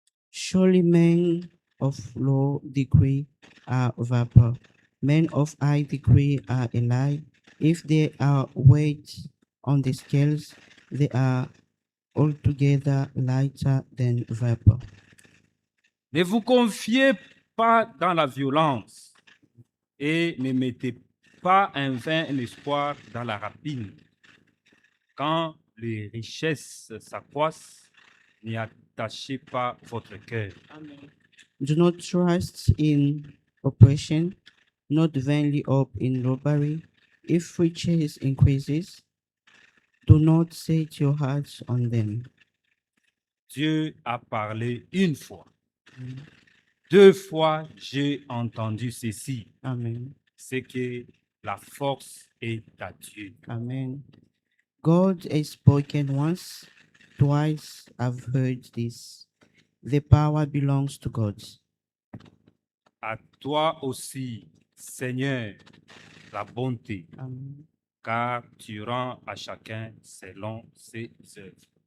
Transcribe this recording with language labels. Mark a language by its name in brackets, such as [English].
[English] Surely men of low degree are vapor. Men of high degree are a lie. If they are weighed on the scales, they are altogether lighter than vapor. [French] Ne vous confiez pas dans la violence et ne mettez pas en vain l'espoir dans la rapine. Quand les richesses s'accroissent, n'y attachez pas votre cœur. [English] Do not trust in oppression, not vainly hope in robbery. If riches increases, do not set your hearts on them. [French] Dieu a parlé une fois. 2 fois, j'ai entendu ceci. Amen. C'est que la force est à Dieu. Amen. [English] God has spoken once, twice I've heard this. The power belongs to God. [French] À toi aussi, Seigneur, la bonté, Amen. car tu rends à chacun selon ses œuvres.